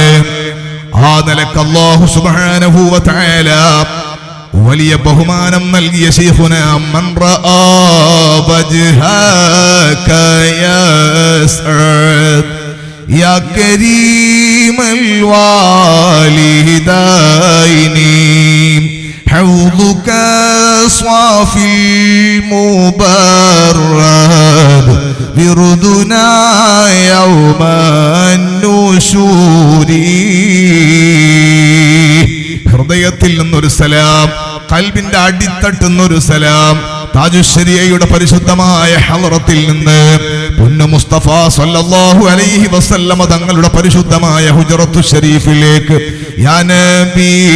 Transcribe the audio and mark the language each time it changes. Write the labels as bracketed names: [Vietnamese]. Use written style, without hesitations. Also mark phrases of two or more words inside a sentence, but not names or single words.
[Malayalam] ആ നിലക്ക് അല്ലാഹു [Arabic] سبحانه وتعالى [Malayalam] വലിയ ബഹുമാനം നൽകിയ ശൈഖുനാ, [Arabic] من رأى وجهك يسعد يا كريم الوالدين حوضك صافي المبرد بردنا يوم النشور. [Malayalam] ഹൃദയത്തിൽ നിന്നൊരു സലാം, ഖൽബിന്റെ അടിത്തട്ടുന്നൊരു സലാം, താജുശ്ശരിയയുടെ പരിശുദ്ധമായ ഹളറത്തിൽ നിന്ന് പുണ്യ മുസ്തഫ [Arabic] صلى الله عليه وسلم [Malayalam] തങ്ങളുടെ പരിശുദ്ധമായ ഹുജറത്തു ശരീഫിലേക്ക്, [Arabic] يا نبي